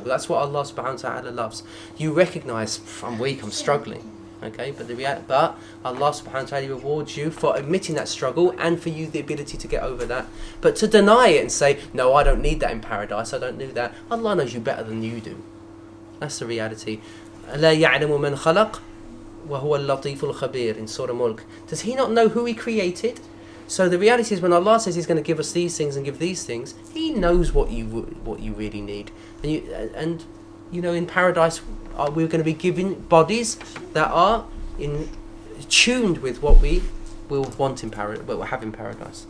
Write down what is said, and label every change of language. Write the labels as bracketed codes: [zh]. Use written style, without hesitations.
[en] That's what Allah subhanahu wa ta'ala loves. You recognise, I'm weak, I'm struggling, okay, but Allah subhanahu wa ta'ala rewards you for admitting that struggle and for you the ability to get over that. But to deny it and say, no, I don't need that in paradise, I don't need that, Allah knows you better than you do. That's the reality. [ar] أَلَا يَعْلَمُ مَنْ خَلَقَ وَهُوَ اللَّطِيفُ الْخَبِيرُ in Surah Mulk. [en] Does he not know who he created? So the reality is, when Allah says He's going to give us these things and give these things, He knows what you really need. And you know, in paradise, we're going to be given bodies that are tuned with what we will want in paradise, what we'll have in paradise.